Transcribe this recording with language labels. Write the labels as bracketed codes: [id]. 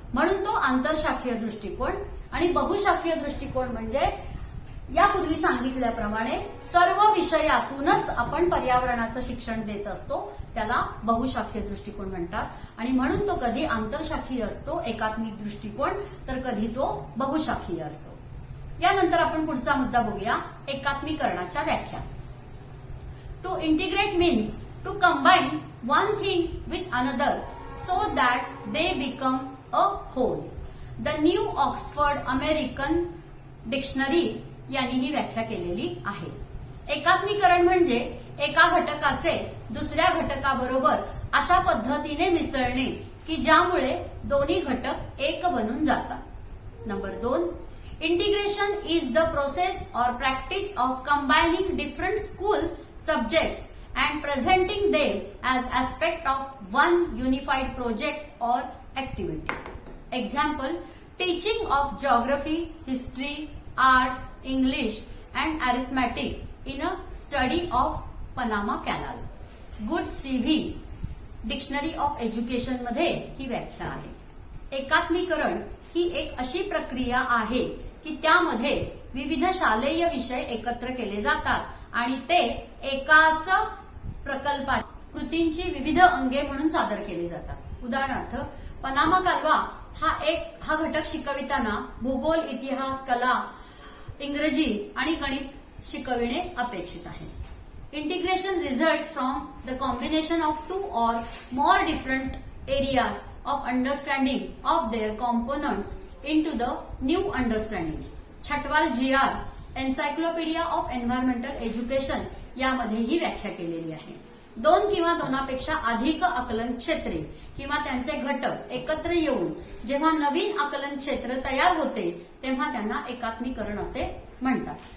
[mr] म्हणून तो आंतरशाखीय दृष्टिकोन. आणि बहुशाखीय दृष्टिकोन म्हणजे यापूर्वी सांगितल्याप्रमाणे सर्व विषयातूनच आपण पर्यावरणाचं शिक्षण देत असतो त्याला बहुशाखीय दृष्टिकोन म्हणतात. आणि म्हणून तो कधी आंतरशाखीय असतो एकात्मिक दृष्टिकोन तर कधी तो बहुशाखीय असतो. यानंतर आपण पुढचा मुद्दा बघूया एकात्मीकरणाच्या व्याख्या. To integrate means [en] to combine one thing with another so that they become a whole. [mr] The New Oxford American Dictionary यांनी ही व्याख्या केलेली आहे. एकात्मीकरण म्हणजे एका घटकाचे दुसऱ्या घटकाबरोबर अशा पद्धतीने मिसळणे की ज्यामुळे दोन्ही घटक एक बनून जातात. Number 2, [en] Integration is the process or practice of combining different school subjects and presenting them as aspect of one unified project or activity. Example, teaching of geography, history, art, English and arithmetic in a study of Panama Canal. [mr] Good CV Dictionary of Education मध्ये ही व्याख्या आहे. एकात्मीकरण ही एक अशी प्रक्रिया आहे की त्यामध्ये विविध शालेय विषय एकत्र केले जातात आणि ते एकाच प्रकल्पात कृतींची विविध अंगे म्हणून सादर केली जातात. उदाहरणार्थ पनामा कालवा हा घटक शिकविताना भूगोल, इतिहास, कला, इंग्रजी आणि गणित शिकविणे अपेक्षित आहे. [en] Integration results from the combination of 2 or more different areas of understanding of their components into the new understanding. [mr] Chhatwal GR encyclopaedia of environmental education यामध्ये ही व्याख्या केलेली आहे. 2 किंवा 2पेक्षा अधिक आकलन क्षेत्रे किंवा त्यांचे घटक एकत्र येऊन जेव्हा नवीन आकलन क्षेत्र तयार होते तेव्हा त्यांना एकात्मीकरण असे म्हणतात.